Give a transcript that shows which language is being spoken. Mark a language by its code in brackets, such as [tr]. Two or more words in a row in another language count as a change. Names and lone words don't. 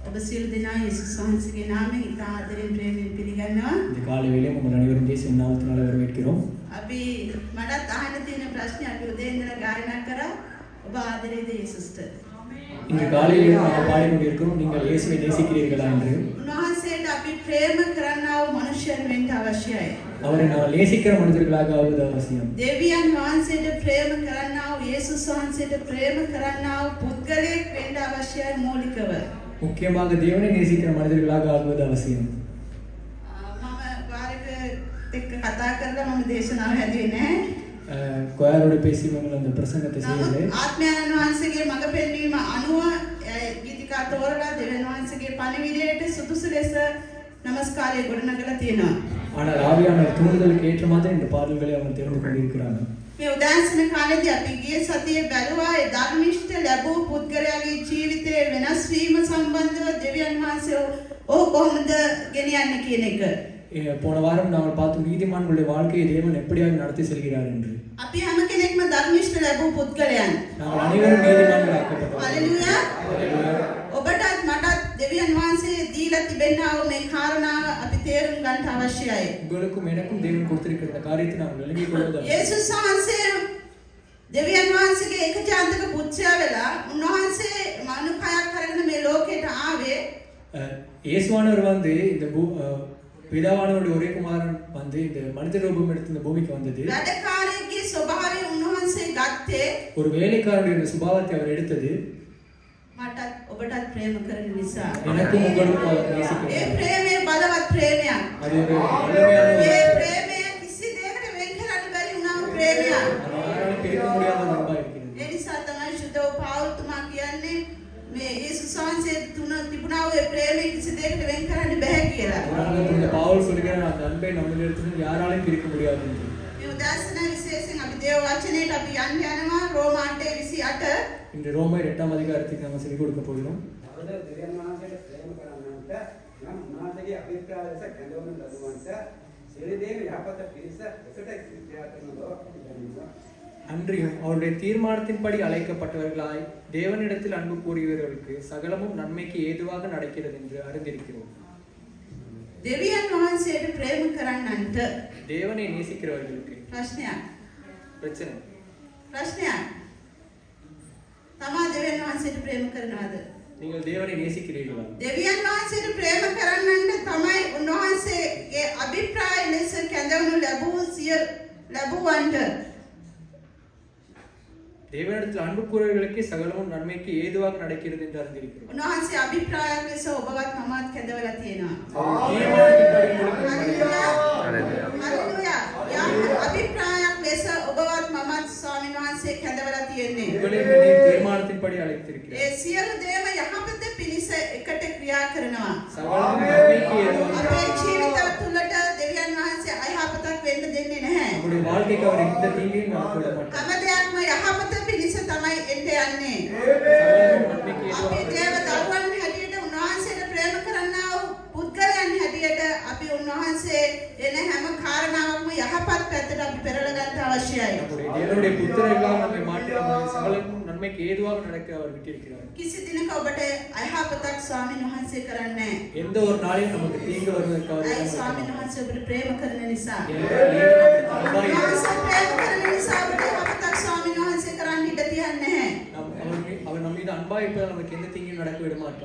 [si] සියලු දෙනා යේසුස් වහන්සේගේ නාමයෙන් ඉතා ආදරෙන් ප්‍රේමයෙන් පිළිගන්නවා. [ta] இந்த காலை வேளையில் உங்கள் அனைவரும் இயேசுவின் நாமத்தினால வரவேற்கிறோம். [si] අපි මටත් අහන්න තියෙන ප්‍රශ්නේ අපි උදේ ඉඳලා ගායනා කරා. ඔබ ආදරේද යේසුස්ට? [ta] இந்த காலையில் நாம் பாடிக்கொண்டு இருக்கிறோம், நீங்கள் இயேசுவை நேசிக்கிறீர்களா என்று. [si] උන්වහන්සේට අපි ප්‍රේම කරන්නා වූ මනුෂ්‍යයන් වෙන්න අවශ්‍යයි. [ta] அவரை நாம் நேசிக்கிற மனிதர்களாக ஆவது அவசியம். [si] දෙවියන් වහන්සේට ප්‍රේම කරන්නා වූ යේසුස් වහන්සේට ප්‍රේම කරන්නා වූ පුද්ගලයෙක් වෙන්න අවශ්‍යයි මූලිකව. [ta] முக்கியமாக தேவனை நேசிக்கிற மனிதர்களாக ஆகுவது அவசியம். [si] මම වාරික එක්ක කතා කරලා මම දේශනාව හැදුවේ නැහැ. [ta] கொயரோட பேசி உங்களை அந்த பிரசங்கத்தை செய்யவில்லை. [si] ආත්මයන් වහන්සේගේ මඟ පෙන්වීම අනුව ගීතිකා තෝරලා දෙවියන් වහන්සේගේ පණිවිඩයට සුදුසු ලෙස নমස්කාරය ගොඩනගලා තියෙනවා. [ta] ஆனால் ஆவியானவர் தூண்டுதலுக்கு ஏற்ற மாதிரி இந்த பாடல்களை அவங்க தெரிந்து கொண்டிருக்கிறாங்க. [si] මේ උදාසන කාලේදී අපි ගිය සතියේ බැලුවා ඒ ධර්මිෂ්ඨ ලැබූ පුද්ගලයාගේ ජීවිතයේ වෙනස් වීම සම්බන්ධව දෙවියන් වහන්සේ ඔහු කොහොමද ගෙනියන්නේ කියන එක. [ta] போன வாரம் நாங்கள் பார்த்தோம் நீதிமான்களுடைய வாழ்க்கையை தேவன் எப்படியாக நடத்தி செல்கிறார் என்று. [si] අපි හැම කෙනෙක්ම ධර්මිෂ්ඨ ලැබූ පුද්ගලයන්. [ta] நாங்கள் அனைவரும் நீதிமான்கள் ஆக்கப்பட்டோம். හalleluya. ඔබටත් මටත් දෙවියන් වහන්සේ දීලා තිබෙනා වූ මේ කාරණාව අපි තේරුම් ගන්න අවශ්‍යයි. உங்களுக்கும் எனக்கும் தேவன் கொடுத்திருக்கிற இந்த காரியத்தை நாம் விளங்கிக் கொள்வது. [si] යේසුස් වහන්සේ දෙවියන් වහන්සේගේ ඒකජාතක පුත්‍රයා වෙලා උන්වහන්සේ මනුකයක් කරගෙන මේ ලෝකයට ආවේ. [ta] இயேசுவானவர் வந்து இந்த பிதாவானவருடைய ஒரே குமாரன் வந்து இந்த மனித ரூபம் எடுத்து இந்த பூமிக்கு வந்தது. [si] වැඩකාරයෙක්ගේ ස්වභාවය උන්වහන්සේ ගත්තේ [ta] ஒரு வேலைக்காரனுடைய சுபாவத்தை அவர் எடுத்தது. [si] මටත් ඔබටත් ප්‍රේම කරන නිසා. [ta] எனக்கும் உங்களுக்கும் அவர் நேசிக்கிறார். [si] ඒ ප්‍රේමය බලවත් ප්‍රේමයක්. [ta] அது ஒரு வல்லமையான [si] ඒ ප්‍රේමය කිසි දෙයකට වෙන් කරන්න බැරි උනම ප්‍රේමයක්. [ta] யாராலும் பிரிக்க முடியாத ஒரு அன்பா இருக்கிறது. [si] ඒ නිසා තමයි සුදෝ පාවුල්තුමා කියන්නේ මේ යේසුස් වහන්සේ තුන තිබුණා වූ ඒ ප්‍රේමය කිසි දෙයකට වෙන් කරන්න බෑ කියලා. [ta] இந்த பவுல் சொல்கிறார் அந்த அன்பை நம்மிடத்திலிருந்து யாராலும் பிரிக்க முடியாது என்று. [si] මේ උදාසන විශේෂයෙන් අපි දේව වචනයට අපි යනවා රෝම 8:28. [ta] இந்த ரோமர் 8ஆம் அதிகாரத்துக்கு நம்ம செவி கொடுக்க போகிறோம். [si] அவரது දෙවියන් වහන්සේට ප්‍රේම කරන්නන්ට නම් උන්වහන්සේගේ අභිප්‍රාය ලෙස කැඳවන ලදුවන්ට සිරිදේව යහපත පිණිස එකට ක්‍රියා කරන බව පිළිගන්නවා. [ta] அன்றியும் அவருடைய தீர்மானத்தின்படி அழைக்கப்பட்டவர்களாய் தேவனிடத்தில் அன்பு கூறியவர்களுக்கு சகலமும் நன்மைக்கு ஏதுவாக நடக்கிறது என்று அறிந்திருக்கிறோம். [si] දෙවියන් වහන්සේට ප්‍රේම කරන්නන්ට [ta] தேவனை நேசிக்கிறவர்களுக்கு [si] ප්‍රශ්නයක්. [ta] பிரச்சனை. [si] තමා දෙවියන් වහන්සේට ප්‍රේම කරනවද? [ta] நீங்கள் தேவனை நேசிக்கிறீர்களா? [si] දෙවියන් වහන්සේට ප්‍රේම කරන්නන්ට තමයි උන්වහන්සේගේ අභිප්‍රාය ලෙස කැඳවනු ලැබුවන්ට [ta] தேவனிடத்தில் அன்பு கூறுவர்களுக்கு சகலமும் நன்மைக்கு ஏதுவாக நடக்கிறது என்று அறிந்திருக்கிறோம். [si] උන්වහන්සේ අභිප්‍රායක් ලෙස ඔබවත් මමත් කැඳවලා තියෙනවා. හalleluya. අභිප්‍රායක් ලෙස ඔබවත් මමත් ස්වාමීන් වහන්සේ කැඳවලා තියෙන්නේ. [ta] உங்களுடைய தீர்மானத்தின்படி அழைத்திருக்கிறார். [si] ඒ සියලු දේම යහපත පිණිස එකට ක්‍රියා කරනවා. [ta] சகலமும் நன்மைக்கு ஏதுவாக. [si] අපේ ජීවිත තුළට දෙවියන් වහන්සේ අයහපතක් වෙන්න දෙන්නේ නැහැ. [ta] நம்முடைய வாழ்க்கைக்கு அவர் எந்த தீங்கையும் நடக்க விட மாட்டார். [si] හැම දෙයක්ම යහපත පිණිස තමයි එන්න යන්නේ. [ta] சகலமும் நன்மைக்கு [si] අපි [ta] ஏதுவாக. [si] දේව දරුවන් හැටියට උන්වහන්සේට ප්‍රේම කරන්නා වූ පුද්ගලයන් හැටියට අපි උන්වහන්සේ එන හැම කාරණාවක්ම යහපත් පැත්තට අපි පෙරලා ගන්න අවශ්‍යයි. [ta] நம்முடைய தேவனுடைய புத்திரர்களாக நம்மை மாற்றி நம்மை சகலமும் நன்மைக்கு ஏதுவாக நடக்க அவர் விட்டிருக்கிறார். [si] කිසි දිනක ඔබට අයහපතක් ස්වාමීන් වහන්සේ කරන්නේ නැහැ. [ta] எந்த ஒரு நாளையும் நமக்கு தீங்கு வருவதற்கு அவர் [si] ඒ [ta] இடம் [si] ස්වාමීන් [ta] கொடுக்க [si] වහන්සේ ඔබට ප්‍රේම කරන නිසා. [ta] மாட்டார். [si] උන්වහන්සේ ප්‍රේම කරන නිසා ඔබට යහපතක් ස්වාමීන් වහන්සේ කරන්න ඉඩ තියන්නේ නැහැ. [ta] அவர் நம்ம மீது அன்பா இருப்பதால் நமக்கு எந்த தீங்கும் நடக்க விட மாட்டார்.